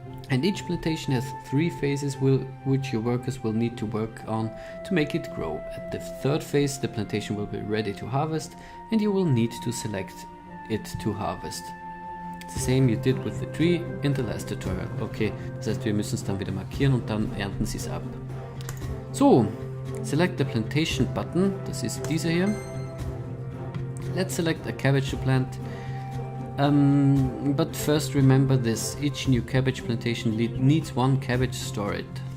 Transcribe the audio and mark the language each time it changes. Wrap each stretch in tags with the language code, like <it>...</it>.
<en>And each plantation has 3 phases which your workers will need to work on to make it grow. At the 3rd phase, the plantation will be ready to harvest and you will need to select it to harvest. It's the same you did with the tree in the last tutorial.</en> <de>Okay, das heißt, wir müssen es dann wieder markieren und dann ernten sie es ab.</de> <en>So, select the plantation button,</en> <de>das ist dieser hier.</de> <en>Let's select a cabbage to plant. But first remember this, each new cabbage plantation needs 1 cabbage storage.</en>